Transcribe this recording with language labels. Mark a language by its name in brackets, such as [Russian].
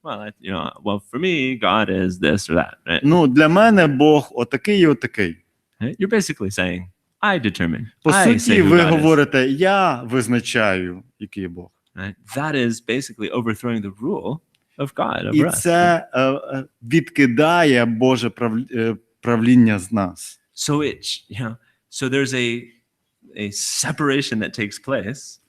[English] Well, you know, for me, God is this or that, right? [Ukrainian] Ну, для мене Бог отакий і отакий. [English] You're basically saying, I determine. [Ukrainian] По суті, ви говорите, я визначаю, який є Бог. [English] Right? That is basically overthrowing the rule of God over [Ukrainian] І [English] us. [Ukrainian] це відкидає Боже правління з нас. [English] So there's a separation that takes place.